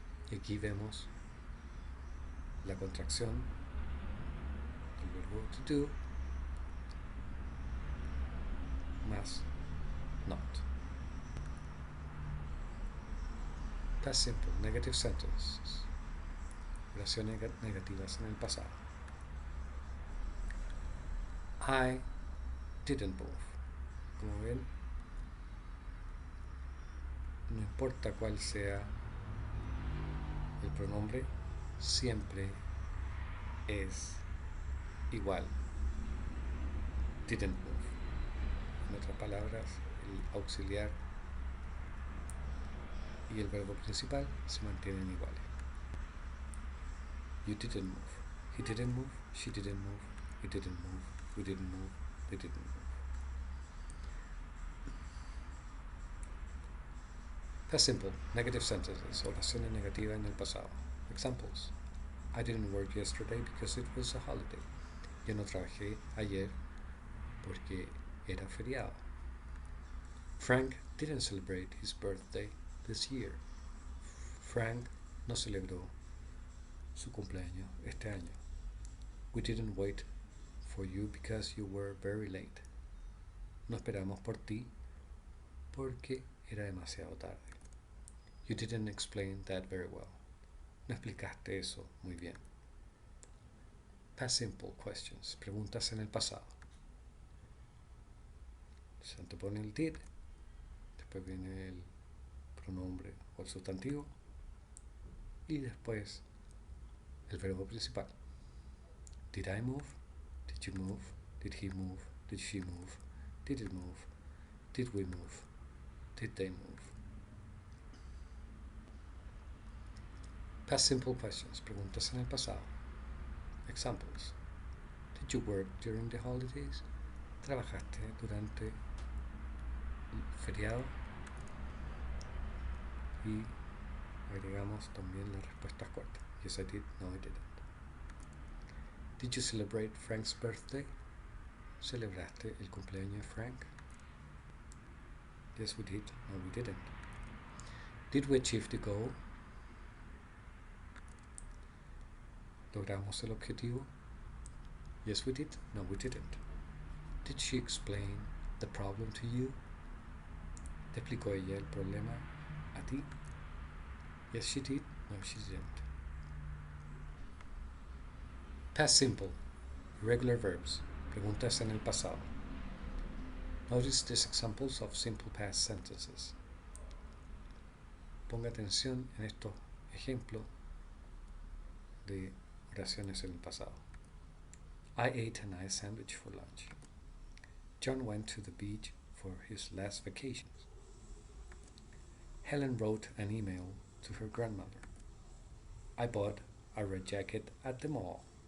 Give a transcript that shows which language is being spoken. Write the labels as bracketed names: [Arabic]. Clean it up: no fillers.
[Spanish] Y aquí vemos la contracción del verbo to do más not. [English] Past simple, negative sentences. [Spanish] Oraciones negativas en el pasado. [English] I didn't move. [Spanish] Como ven, no importa cuál sea el pronombre, siempre es igual. [English] Didn't move. [Spanish] En otras palabras, el auxiliar y el verbo principal se mantienen iguales. [English] You didn't move. He didn't move. She didn't move. He didn't move. We didn't move. They didn't move. Past simple, negative sentences, [Spanish] oraciones negativas en el pasado. [English] Examples. I didn't work yesterday because it was a holiday. [Spanish] Yo no trabajé ayer porque era feriado. [English] Frank didn't celebrate his birthday this year. [Spanish] Frank no celebró su cumpleaños este año. [English] We didn't wait for you because you were very late. [Spanish] No esperamos por ti porque era demasiado tarde. [English] You didn't explain that very well. [Spanish] No explicaste eso muy bien. [English] Past simple questions. [Spanish] Preguntas en el pasado. Se antepone el did, después viene el pronombre o el sustantivo y después el verbo principal. [English] Did I move? Did you move? Did he move? Did she move? Did it move? Did we move? Did they move? Past simple questions. [Spanish] Preguntas en el pasado. [English] Examples. Did you work during the holidays? [Spanish] ¿Trabajaste durante el feriado? Y agregamos también las respuestas cortas. [English] Yes, I did. No, I didn't. Did you celebrate Frank's birthday? [Spanish] ¿Celebraste el cumpleaños de Frank? [English] Yes, we did. No, we didn't. Did we achieve the goal? [Spanish] ¿Logramos el objetivo? [English] Yes, we did. No, we didn't. Did she explain the problem to you? [Spanish] ¿Te explicó ella el problema a ti? [English] Yes, she did. No, she didn't. Past simple. Irregular verbs. [Spanish] Preguntas en el pasado. [English] Notice these examples of simple past sentences. [Spanish] Ponga atención en estos ejemplos de oraciones en el pasado. [English] I ate a nice sandwich for lunch. John went to the beach for his last vacations. Helen wrote an email to her grandmother. I bought a red jacket at the mall.